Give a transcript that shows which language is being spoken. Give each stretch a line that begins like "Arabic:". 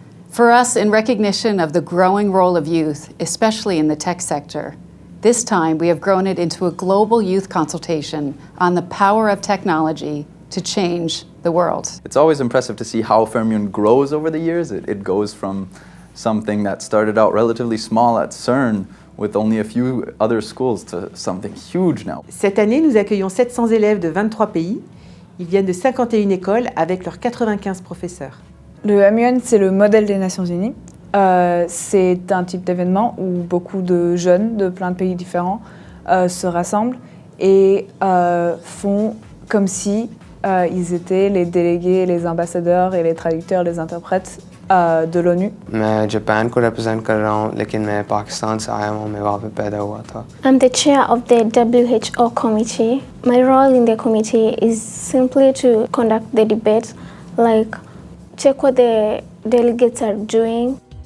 English: For us, in recognition of the growing role of youth, especially in the tech sector, this time we have grown it into a global youth consultation on the power of technology to change the world. It's always impressive to see how Fair Moon grows over the years. It goes from something that started out relatively small at CERN with only a few other schools to something huge now.
French: Cette année, nous accueillons 700 élèves de 23 pays. Ils viennent de 51 écoles avec leurs 95 professeurs. Le MUN, c'est le modèle des Nations Unies. C'est un type d'événement où beaucoup de jeunes de plein de pays différents se rassemblent et font comme si ils étaient les délégués, les ambassadeurs et les traducteurs, les interprètes de l'ONU.
Hindi: मैं Japan को represent कर रहा हूँ, लेकिन मैं पाकिस्तान से आया हूँ, मैं वहाँ पे पैदा हुआ था.
English: I'm the chair of the WHO committee. My role in the committee is simply to conduct the debate, like check what the delegates are doing.